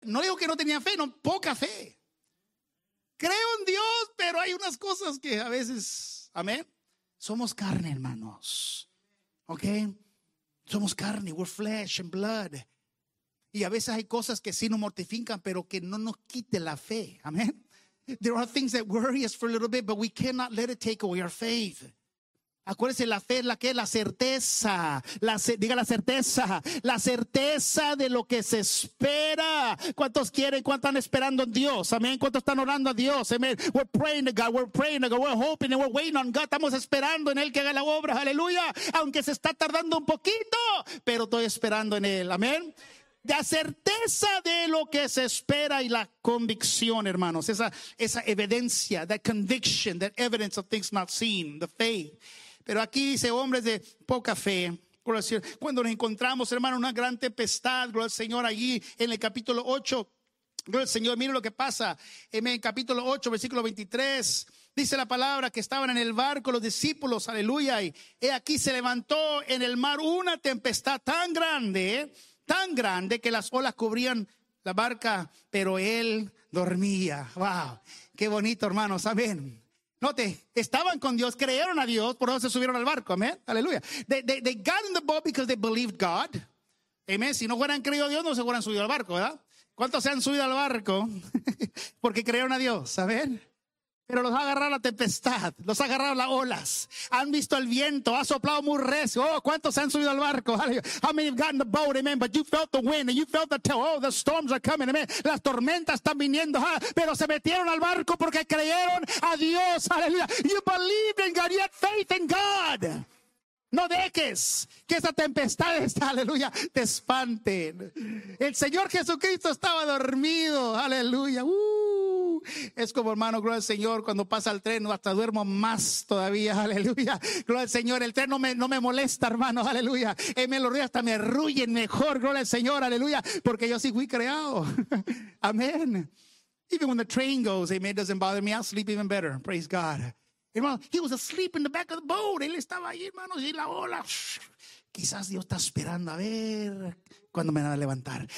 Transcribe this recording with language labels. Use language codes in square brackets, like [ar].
[es] No digo que no tenían fe, no, poca fe. Creo en Dios, pero hay unas cosas que a veces, amén. Somos carne, hermanos. ¿Ok? Somos carne, [en] we're flesh and blood. [es] Y a veces hay cosas que sí nos mortifican, pero que no nos quite la fe. Amén. [en] There are things that worry us for a little bit, but we cannot let it take away our faith. [es] Acuérdense, la fe es la que es la certeza. La certeza de lo que se espera. ¿Cuántos quieren? ¿Cuántos están esperando en Dios? Amén. ¿Cuántos están orando a Dios? Amén. [en] We're praying to God. We're praying to God. We're hoping and we're waiting on God. [es] Estamos esperando en Él que haga la obra. Aleluya. Aunque se está tardando un poquito, pero estoy esperando en Él. Amén. La certeza de lo que se espera y la convicción, hermanos. Esa evidencia, [en] that conviction, that evidence of things not seen, the faith. [es] Pero aquí dice hombres de poca fe. Cuando nos encontramos, hermano, una gran tempestad, gloria al Señor, allí en el capítulo 8. Gloria al Señor, miren lo que pasa. En el capítulo 8, versículo 23, dice la palabra que estaban en el barco los discípulos, aleluya. Y aquí se levantó en el mar una tempestad tan grande, tan grande que las olas cubrían la barca, pero él dormía. Wow, qué bonito, hermanos. Amén. Note, estaban con Dios, creyeron a Dios, por eso se subieron al barco. Amén. Aleluya. [en] They got in the boat because they believed God. [es] Amén. Si no hubieran creído a Dios, no se hubieran subido al barco, ¿verdad? ¿Cuántos se han subido al barco porque creyeron a Dios? Amén. Pero los ha agarrado la tempestad, los ha agarrado las olas, han visto el viento, ha soplado muy recio. [en] Oh, [es] ¿cuántos se han subido al barco? [en] How many have gotten the boat, amen, but you felt the wind and you felt the tow. Oh, the storms are coming, amen, [es] las tormentas están viniendo, pero se metieron al barco porque creyeron a Dios, aleluya. [en] You believed in God, you had faith in God. [es] No dejes que esa tempestad está, aleluya, te espanten. El Señor Jesucristo estaba dormido, aleluya. Es como, hermano, gloria al Señor, cuando pasa el tren, hasta duermo más todavía, aleluya. Gloria al Señor, el tren no me molesta, hermano, aleluya. Amén, los ríos hasta me arrullen mejor, gloria al Señor, aleluya, porque yo sí fui creado. Amén. [en] Even when the train goes, amen, doesn't bother me, I'll sleep even better, praise God. Hermano, he was asleep in the back of the boat. [es] Él estaba ahí, hermanos, y la ola. Quizás Dios está esperando a ver cuándo me van a levantar.